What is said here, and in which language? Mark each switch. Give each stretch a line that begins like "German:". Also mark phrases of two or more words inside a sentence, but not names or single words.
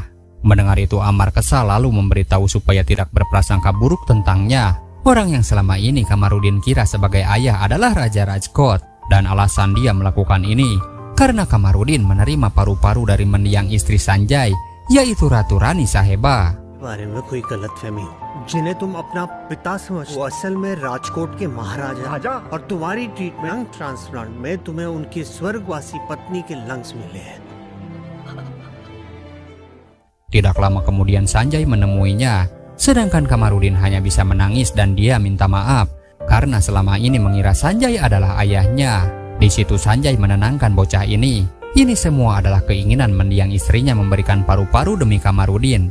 Indonesian: Mendengar itu Amar kesal lalu memberitahu supaya tidak berprasangka buruk tentangnya. Orang yang selama ini Kamarudin kira sebagai ayah adalah Raja Rajkot, dan alasan dia melakukan ini karena Kamarudin menerima paru-paru dari mendiang istri Sanjay, yaitu Ratu Rani Saheba.
Hindi: बारे में कोई गलतफहमी हो जिन्हें तुम अपना पिता समझते हो, वो असल में राजकोट के महाराजा और तुम्हारी
English: treatment lung transplant
Hindi: में तुम्हें उनकी स्वर्गवासी पत्नी के लंग्स मिले हैं.
Indonesian: Tidak lama kemudian Sanjay menemuinya, sedangkan Kamarudin hanya bisa menangis dan dia minta maaf karena selama ini mengira Sanjay adalah ayahnya. Di situ Sanjay menenangkan bocah ini. Ini semua adalah keinginan mendiang istrinya memberikan paru-paru demi Kamarudin.